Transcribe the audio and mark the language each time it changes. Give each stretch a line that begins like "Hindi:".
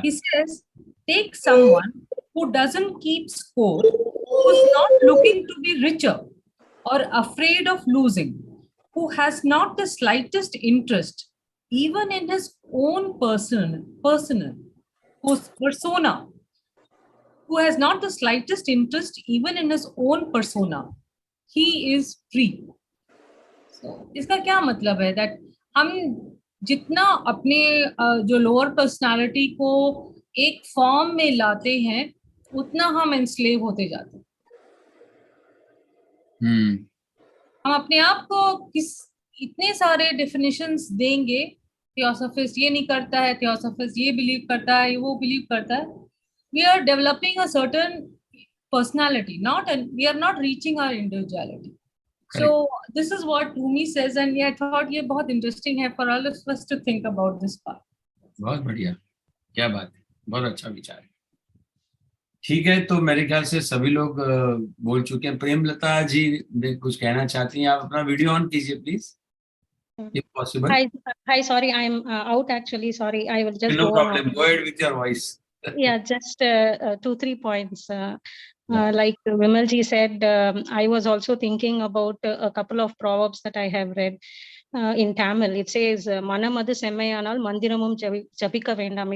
English: He says, take someone who doesn't keep score, who's not looking to be richer or afraid of losing, who has not the slightest interest even in his own persona, who has not the slightest interest even in his own persona, he is free. So,
Hindi: इसका क्या मतलब है?
English: That
Hindi: हम जितना अपने जो lower personality को एक फॉर्म में लाते हैं, उतना हम एनस्लेव होते जाते हैं. हम अपने आप को इतने सारे डिफिनेशंस देंगे, थियोसॉफिस्ट ये नहीं करता है, थियोसॉफिस्ट ये बिलीव करता है, वो बिलीव करता है.
English: We are developing a certain personality, we are not reaching our individuality. So this is what Rumi says, and I thought
Hindi: ये बहुत
English: interesting
Hindi: है
English: for all of us to think about this part.
Hindi: बहुत बढ़िया, क्या बात है, बहुत अच्छा विचार है. ठीक है, तो मेरे ख्याल से सभी लोग बोल चुके हैं. प्रेमलता जी कुछ कहना चाहती हैं, आप अपना वीडियो ऑन कीजिए please,
English: if possible. Hi, sorry, I'm out actually. Sorry, I will just No go problem. on. Go ahead with your voice. Yeah, just 2-3 points. Like Vimalji said, I was also thinking about a couple of proverbs that I have read in Tamil. It says,
Tamil: "Manamadu semmayanal mandiramum japika vendam."